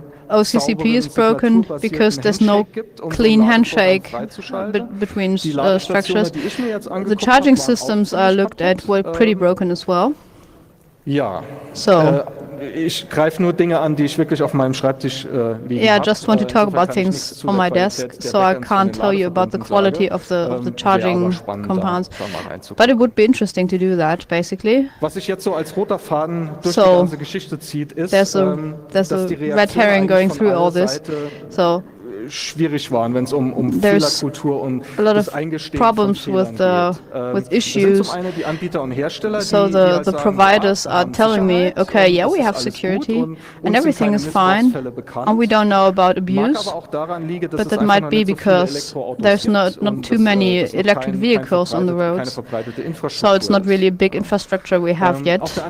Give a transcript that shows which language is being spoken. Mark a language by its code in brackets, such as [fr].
[en] OCCP is broken because there's no clean handshake between structures. The charging systems I looked at were pretty broken as well. So [de] ich greife nur Dinge an, die ich wirklich auf meinem Schreibtisch liegen [en] I just want to talk about things on my desk, so I can't tell you about the quality of the charging compounds. But it would be interesting to do that, basically. [de] Was sich jetzt so als roter Faden durch die ganze Geschichte zieht, ist, [en] there's a red herring going through all this. So [de] schwierig waren, wenn es Fehlerkultur und das Eingestehen von Fehlern geht. [en] With issues. [de] Zum einen die Anbieter und Hersteller, [en] so the providers are telling me, okay, yeah, we have security and everything is fine, and we don't know about abuse, but that might be because there's not too many electric vehicles on the roads, so it's not really a big infrastructure we have yet.